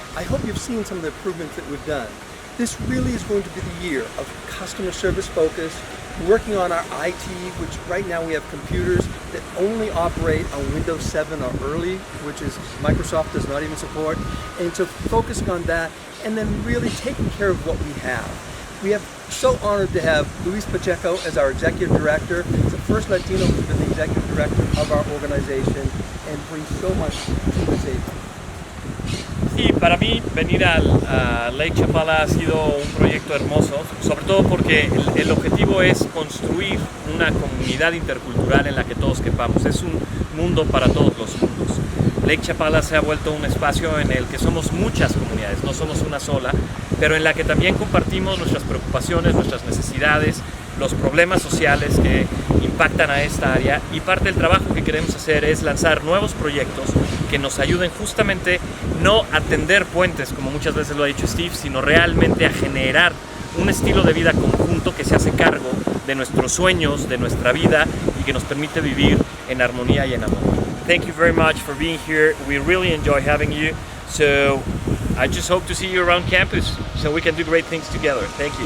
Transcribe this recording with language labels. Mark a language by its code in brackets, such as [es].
[en] I hope you've seen some of the improvements that we've done. This really is going to be the year of customer service focus, working on our IT, which right now we have computers that only operate on Windows 7 or early, which is Microsoft does not even support. And so focusing on that, and then really taking care of what we have. We are so honored to have Luis Pacheco as our executive director. He's the first Latino who's been the executive director of our organization and brings so much to the table. [es] Sí, para mí venir a Lake Chapala ha sido un proyecto hermoso, sobre todo porque el objetivo es construir una comunidad intercultural en la que todos quepamos. Es un mundo para todos los mundos. Lake Chapala se ha vuelto un espacio en el que somos muchas comunidades, no somos una sola, pero en la que también compartimos nuestras preocupaciones, nuestras necesidades, los problemas sociales que impactan a esta área, y parte del trabajo que queremos hacer es lanzar nuevos proyectos que nos ayuden justamente no a tender puentes, como muchas veces lo ha dicho Steve, sino realmente a generar un estilo de vida conjunto que se hace cargo de nuestros sueños, de nuestra vida, y que nos permite vivir en armonía y en amor. [en] Thank you very much for being here. We really enjoy having you. So I just hope to see you around campus so we can do great things together. Thank you.